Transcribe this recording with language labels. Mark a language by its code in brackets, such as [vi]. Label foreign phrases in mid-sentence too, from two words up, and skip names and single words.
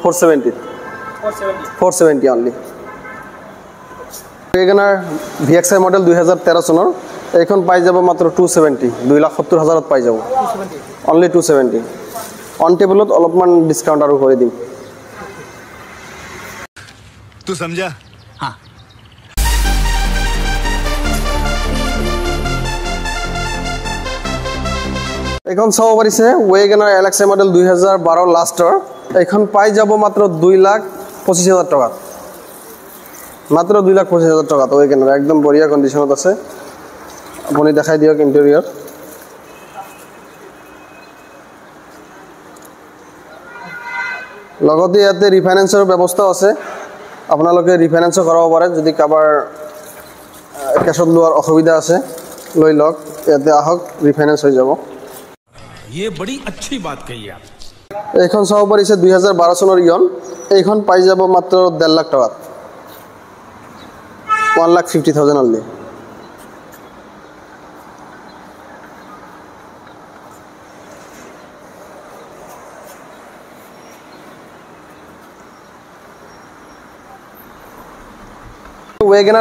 [as] 470 only WagonR VXI মডেল 2013 চনৰ এইখন পাই যাব মাত্ৰ 270 2,70,000ত পাই যাব only 270 অন টেবলত অলপমান ডিসকাউন্ট আৰু কৰি দিম [hi] तू समझा हाँ [as] এখন চাব পাৰিছে WagonR LXI মডেল 2012 লাষ্টৰ এখন পাই যাব মাত্ৰ 2,25,000 টকা মাত্ৰ 2,25,000 টকা তো WagonR একদম বঢ়িয়া কন্ডিশনত আছে আপুনি দেখাই দিয়ক ইন্টেৰিয়ৰ লগতে ইয়াতে ৰিফাইনেন্সৰ ব্যৱস্থা আছে আপোনালোকে ৰিফাইনেন্স কৰাব পাৰে যদি কাবাৰ কেছত লোৱাৰ অসুবিধা আছে লৈ লওক ইয়াতে আহক ৰিফাইনেন্স হৈ যাব [hi] ये बड़ी अच्छी बात कही आप [as] এইখন চাব পাৰিছে 2012 চনৰ ইয়ন এইখন পাই যাব মাত্ৰ 1.5 লাখ টকা 1,50,000 only WagonR